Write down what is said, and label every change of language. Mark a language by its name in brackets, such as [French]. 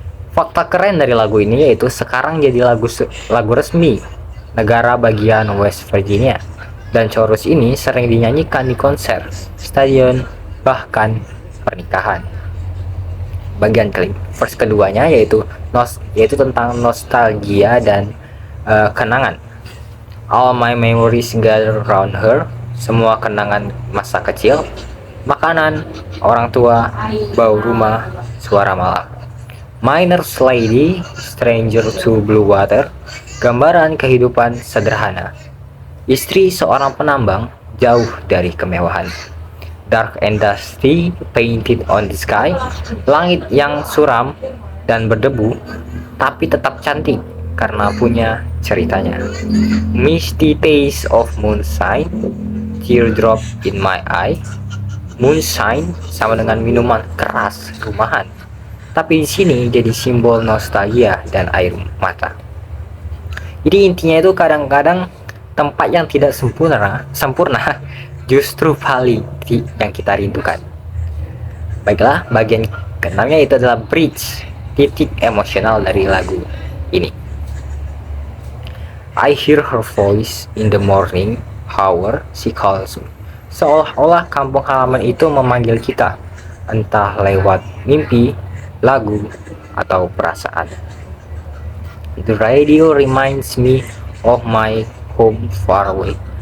[Indonesian] Fakta keren dari lagu ini yaitu sekarang jadi lagu resmi negara bagian West Virginia. Dan chorus ini sering dinyanyikan di konser, stadion, bahkan pernikahan. Bagian verse keduanya yaitu tentang nostalgia dan kenangan. [English] All my memories gather around her. [Indonesian] Semua kenangan masa kecil, makanan, orang tua, bau rumah, suara malam. [English] Miner's Lady, Stranger to Blue Water. [Indonesian] Gambaran kehidupan sederhana. Istri seorang penambang, jauh dari kemewahan. [English] Dark and dusty, painted on the sky. [Indonesian] Langit yang suram dan berdebu, tapi tetap cantik karena punya ceritanya. [English] Misty taste of moonshine, teardrop in my eye. [Indonesian] Moonshine sama dengan minuman keras rumahan, tapi di sini jadi simbol nostalgia dan air mata. Jadi intinya itu kadang-kadang tempat yang tidak sempurna justru paling yang kita rindukan. Baiklah, bagian keenamnya itu adalah bridge, titik emosional dari lagu ini. [English] I hear her voice in the morning hour, she calls me. [Indonesian] Seolah-olah kampung halaman itu memanggil kita, entah lewat mimpi, lagu, atau perasaan. [English] The radio reminds me of my home far away.